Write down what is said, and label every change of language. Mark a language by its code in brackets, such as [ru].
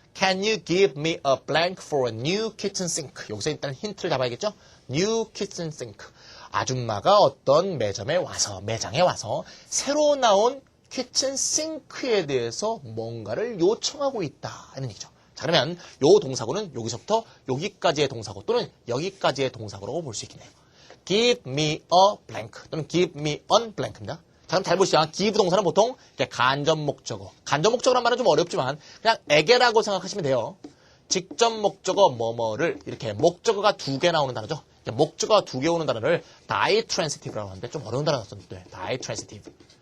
[en] Can you give me a blank for a new kitchen sink? [ko] 여기서 일단 힌트를 잡아야겠죠? [en] New kitchen sink. [ko] 아줌마가 어떤 매장에 와서 새로 나온 키친 싱크에 대해서 뭔가를 요청하고 있다. 이런 얘기죠. 자, 그러면 요 동사구는 여기서부터 여기까지의 동사구 또는 여기까지의 동사구라고 볼 수 있겠네요. [en] Give me a blank 또는 give me an blank입니다. [ko] 자, 그럼 잘 보시죠. give 동사는 보통 간접 목적어. 간접 목적어란 말은 좀 어렵지만 그냥 에게라고 생각하시면 돼요. 직접 목적어 뭐뭐를 이렇게 목적어가 2개 나오는 단어죠. 목적어가 2개 오는 단어를 ditransitive라고 하는데 좀 어려운 단어 썼는데 ditransitive.